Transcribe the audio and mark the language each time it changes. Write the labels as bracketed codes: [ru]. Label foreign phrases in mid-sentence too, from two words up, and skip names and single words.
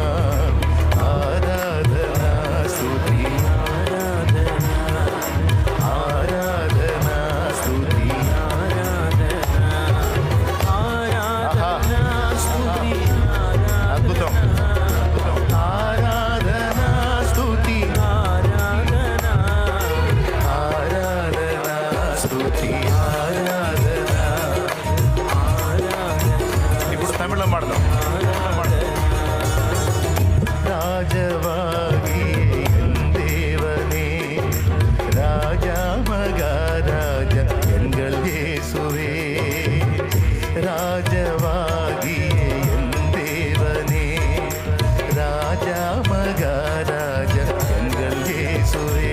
[te] ఆరాధనా స్తుతి ఆరాధనా, ఆరాధనా స్తుతి ఆరాధనా, ఆరాధనా స్తుతి అద్భుతం, ఆరాధనా స్తుతి ఆరాధనా, ఆరాధనా స్తుతి ఆరాధనా, ఆరాధనా. ఇప్పుడు తమిళం పాడదాం. [ta] ராஜவாகியே என் தேவனே, ராஜா மகாராஜா எங்கள் இயேசுவே. ராஜவாகியே என் தேவனே, ராஜா மகாராஜா எங்கள் இயேசுவே.